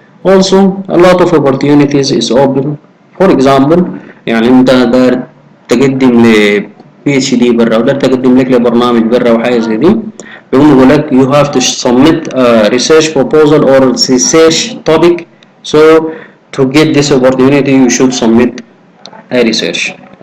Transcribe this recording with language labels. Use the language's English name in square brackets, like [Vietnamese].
[English] Also, a lot of opportunities is open. For example, [Arabic] يعني انت داير تقدم ل PhD برا ولا تقدم لك لبرنامج برا وحاجة زي دي، بيقول لك [English] you have to submit a research proposal or research topic. So to get this opportunity, you should submit a research.